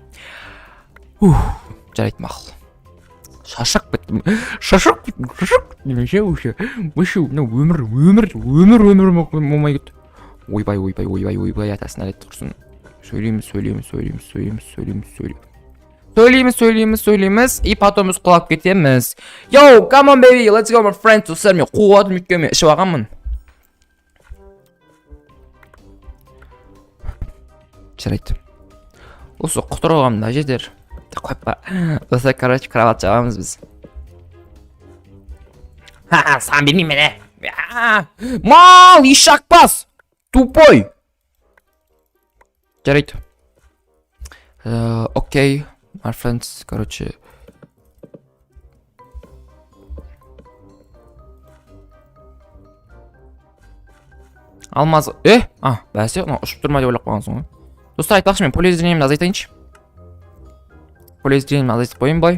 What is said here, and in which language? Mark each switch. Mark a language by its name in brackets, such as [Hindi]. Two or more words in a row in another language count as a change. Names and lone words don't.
[Kazakh] Жарайды мақұл. Шашақ біттім. Өмір болмай кетті. Ойбай, атасын әлет тұрсын. Сөйлейміз, [Russian] и потом [Kazakh] біз құлап кетеміз. [English] Yo, come on baby, let's go my friend. [Kazakh] Достар, мен қуатым өйткені мен ішіп алғанмын. Жарайды. Осы құтырғам да жетер. Қойып па. Достар, короче, кроват жабамыз біз. Саған бермеймін мен. Мал, ишак бас. Тупой. Жарайды. Окей. [English] My friends, [Kazakh] короче. Алмаз... бәсе, ұшып тұрма деп ойлап қойғансың ғой. Достар, айтпақшы, мен полиэзрениемді азайтайыншы. Полиэзрениемді азайтып қойын бай.